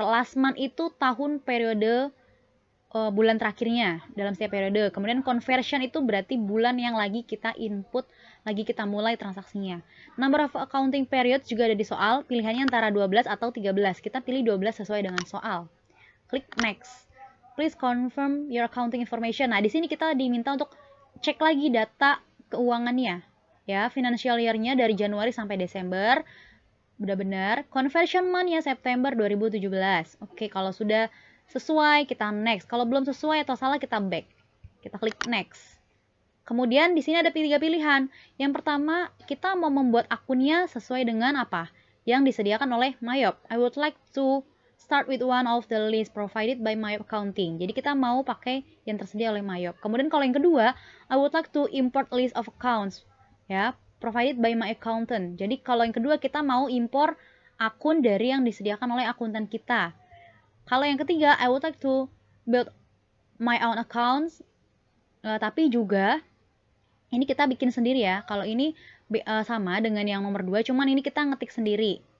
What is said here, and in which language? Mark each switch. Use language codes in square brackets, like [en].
[en] Last month [id] itu tahun periode bulan terakhirnya dalam setiap periode. Kemudian conversion itu berarti bulan yang lagi kita input, lagi kita mulai transaksinya. [en] Number of accounting periods [id] juga ada di soal, pilihannya antara 12 atau 13. Kita pilih 12 sesuai dengan soal. Klik next. [en] Please confirm your accounting information. [id] Nah, di sini kita diminta untuk cek lagi data keuangannya. Ya, financial year-nya dari Januari sampai Desember. Benar-benar. Conversion month-nya September 2017. Oke, kalau sudah sesuai, kita next. Kalau belum sesuai atau salah, kita back. Kita klik next. Kemudian di sini ada 3 pilihan. Yang pertama, kita mau membuat akunnya sesuai dengan apa? Yang disediakan oleh Mayop. [en] I would like to start with one of the list provided by Mayop Accounting. [id] Jadi kita mau pakai yang tersedia oleh Mayop. Kemudian kalau yang kedua, [en] I would like to import list of accounts. Ya, provided by my accountant. [id] Jadi kalau yang kedua kita mau impor akun dari yang disediakan oleh akuntan kita. Kalau yang ketiga, [en] I would like to build my own accounts. [id] Tapi juga ini kita bikin sendiri ya. Kalau ini sama dengan yang nomor 2, cuman ini kita ngetik sendiri.